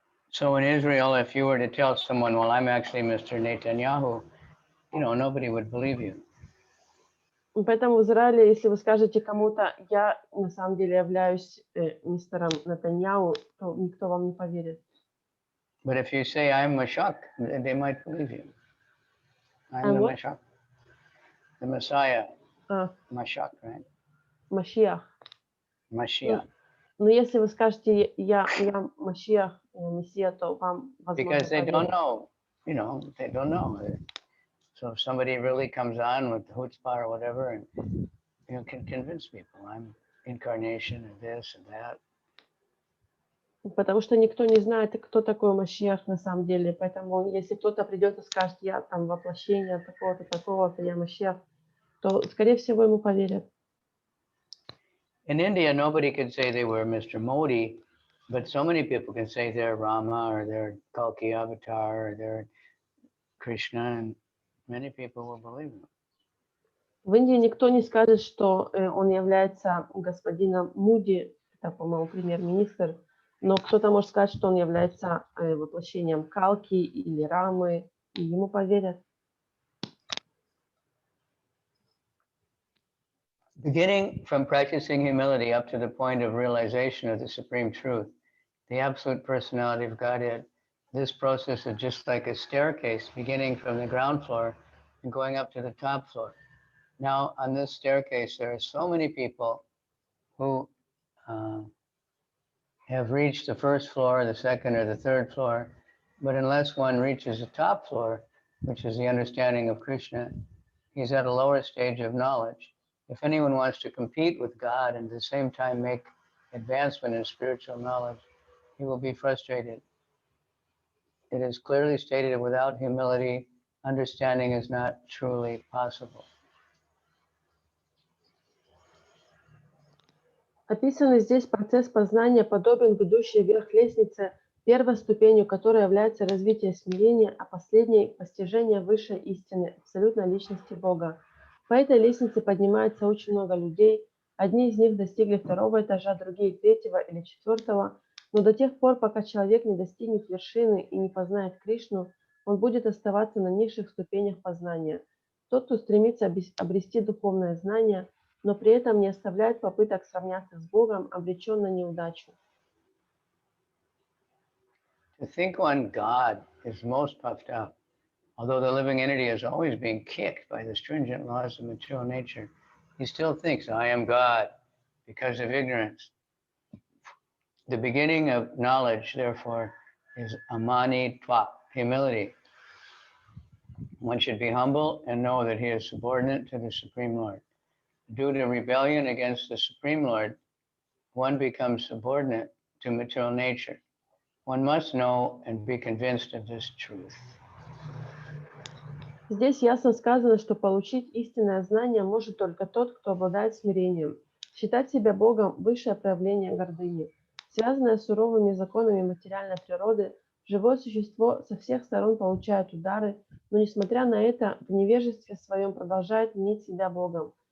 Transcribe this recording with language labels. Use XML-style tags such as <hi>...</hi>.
<en>So in Israel, if you were to tell someone, well, I'm actually Mr. Netanyahu, nobody would believe you.</en> <ru>Поэтому в Израиле, если вы скажете кому-то, я на самом деле являюсь мистером Нетаньяху, то никто вам не поверит.</ru> <en>But if you say I'm Mashak, they might believe you. I'm the Mashak, the Messiah, Mashak, right?</en> <ru>Машиах.</ru> <en>Mashiach.</en> <ru>Но если вы скажете, я Машиах, Мессия, то вам возможно</ru> <en>Because they don't</en> <ru>поверят.</ru> <en>know, they don't know. So if somebody really comes on with chutzpah or whatever, and can convince people I'm incarnation of this and that.</en> <ru>Потому что никто не знает, кто такой Машиах на самом деле. Поэтому если кто-то придет и скажет, я там воплощение такого-то, такого-то, я Машиах, то, скорее всего, ему поверят.</ru> <en>In India, nobody could say they were Mr. Modi, but so many people can say they're Rama or they're Kalki Avatar or they're Krishna, and many people will believe them.</en> <ru>В Индии никто не скажет, что он является господином Муди, это, по-моему, премьер-министр, но кто-то может сказать, что он является воплощением Калки или Рамы, и ему поверят.</ru> <en>Beginning from practicing humility up to the point of realization of the supreme truth, the absolute personality of Godhead, this process is just like a staircase beginning from the ground floor and going up to the top floor. Now, on this staircase, there are so many people who have reached the first floor, the second, or the third floor, but unless one reaches the top floor, which is the understanding of Krishna, he's at a lower stage of knowledge. If anyone wants to compete with God and at the same time make advancement in spiritual knowledge, he will be frustrated. It is clearly stated that without humility, understanding is not truly possible.</en> <ru>Описанный здесь процесс познания подобен ведущей вверх лестнице, первой ступенью которой является развитие смирения, а последней – постижение высшей истины, абсолютной личности Бога. По этой лестнице поднимается очень много людей. Одни из них достигли второго этажа, другие третьего или четвертого. Но до тех пор, пока человек не достигнет вершины и не познает Кришну, он будет оставаться на низших ступенях познания. Тот, кто стремится обрести духовное знание, но при этом не оставляет попыток сравняться с Богом, обречен на неудачу.</ru> <en>To think one God is most puffed up, although the living entity is always being kicked by the stringent laws of material nature, he still thinks, I am God, because of ignorance. The beginning of knowledge, therefore, is amanitva, humility. One should be humble and know that he is subordinate to the Supreme Lord. Due to rebellion against the Supreme Lord, one becomes subordinate to material nature. One must know and be convinced of this truth.</en> <ru>Здесь ясно сказано, что получить истинное знание может только тот, кто обладает смирением. Считать себя Богом – высшее проявление гордыни. Связанное с суровыми законами материальной природы, живое существо со всех сторон получает удары, но, несмотря на это, в невежестве своем продолжает мнить себя Богом.</ru>